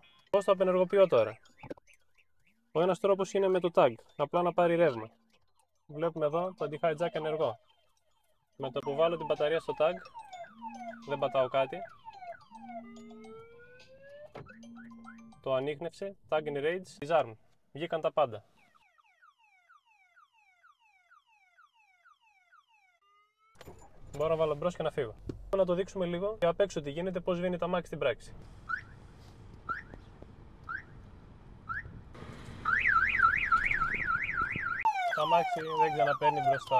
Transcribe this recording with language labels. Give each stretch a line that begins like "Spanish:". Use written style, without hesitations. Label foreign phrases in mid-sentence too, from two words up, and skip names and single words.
Greek: Πώς το απενεργοποιώ τώρα? Ο ένας τρόπος είναι με το tag, απλά να πάρει ρεύμα. Βλέπουμε εδώ το anti-hijack ενεργό. Με το που βάλω την μπαταρία στο tag, δεν πατάω κάτι. Το ανίχνευσε,
English: tag in range, disarm.
Greek: Βγήκαν τα πάντα. Μπορώ να βάλω μπρος και να φύγω. Να το δείξουμε λίγο και απ' έξω τι γίνεται, πώς σβήνει το αμάξι στην πράξη. Το αμάξι δεν ξαναπαίρνει μπροστά.